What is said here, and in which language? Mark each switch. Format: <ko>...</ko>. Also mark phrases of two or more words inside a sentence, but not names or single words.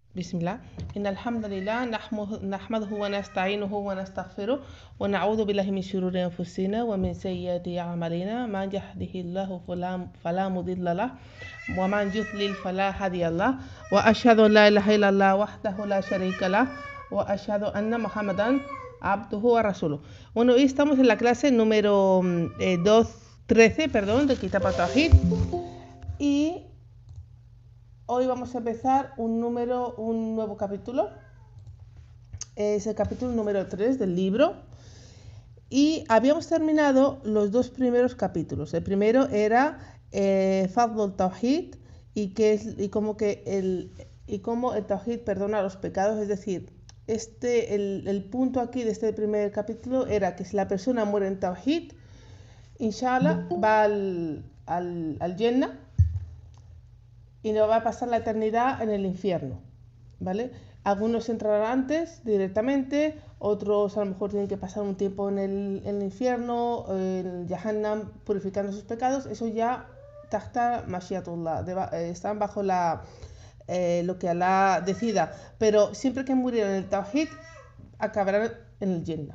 <ar>بسم الله إن الحمد لله نحمده ونستعينه ونستغفره ونعوذ بالله من شرور أنفسنا ومن سيئات أعمالنا من يهده الله فلا مضل له ومن يضلل فلا هادي له وأشهد أن لا إله إلا الله وحده لا شريك له وأشهد أن محمدا عبده ورسوله.</ar> <es>Bueno, hoy estamos en la clase número 13, perdón, de Kitab al-Tawhid, y hoy vamos a empezar un nuevo capítulo. Es el capítulo número 3 del libro. Y habíamos terminado los dos primeros capítulos. El primero era Fadl al-Tawhid y cómo el Tawhid perdona los pecados. Es decir, el punto aquí de este primer capítulo era que si la persona muere en Tawhid, inshallah va al Jannah y no va a pasar la eternidad en el infierno, ¿vale? Algunos entrarán antes directamente, otros a lo mejor tienen que pasar un tiempo en el infierno, en Jahannam, purificando sus pecados. Eso ya</es> <ar>تحت مشيئة الله,</ar> <es>están bajo lo que Allah decida, pero siempre que murieran en el Tawhid acabarán en el Jannah.</es>